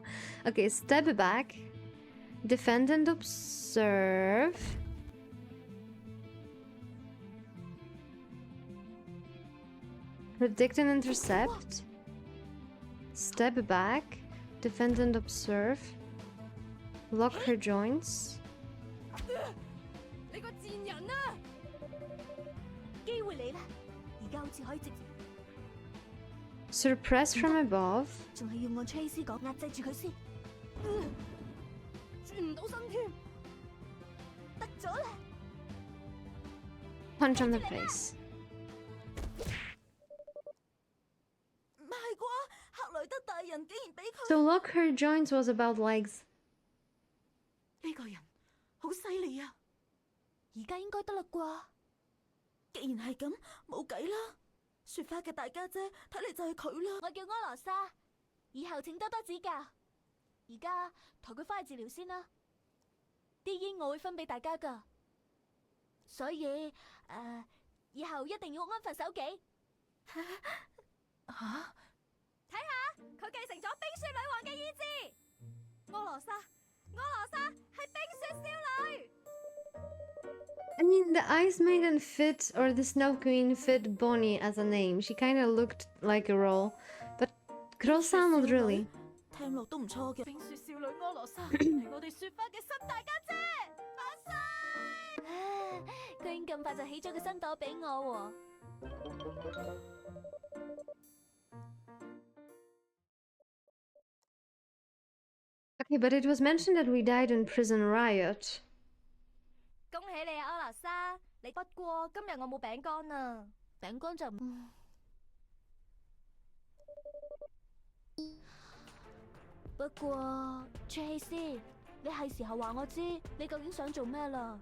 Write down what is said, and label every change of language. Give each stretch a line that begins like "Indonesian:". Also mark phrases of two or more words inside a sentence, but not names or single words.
English: Okay, step back. Defend and observe. Predict and intercept. Step back. Defend and observe. Lock her joints.
Cantonese: 你個賤人啊！機會嚟啦，而家好似可以直接。
English: Suppress from above.
Cantonese: 仲係要按 Tracy 講壓制住佢先。轉唔到身添，得咗啦！
English: Punch on the face.
Cantonese: 唔係啩？克萊德大人竟然俾佢
English: So lock her joints was about legs.
Cantonese: 呢個人好犀利啊！而家應該得啦啩？既然係咁，冇計啦。雪花嘅大家姐睇嚟就係佢啦。我叫柯羅莎，以後請多多指教。而家抬佢返去治療先啦。啲煙我會分俾大家㗎，所以以後一定要安分守己。嚇！睇下佢繼承咗冰雪女王嘅意志。柯羅莎係冰雪少女。
English: I mean, the Ice Maiden fit, or the Snow Queen fit Bonnie as a name. She kind of looked like a role, but Croissant not really.
Cantonese: 聽落都唔錯嘅。冰雪少女柯羅莎係我哋雪花嘅新大家姐，發誓！居然咁快就起咗個新朵俾我喎。
English: Okay, but it was mentioned that we died in prison riot.
Cantonese: 恭喜你啊，柯羅莎！你不過今日我冇餅乾啊，餅乾就唔。不過 Tracy， 你係時候話我知你究竟想做咩啦？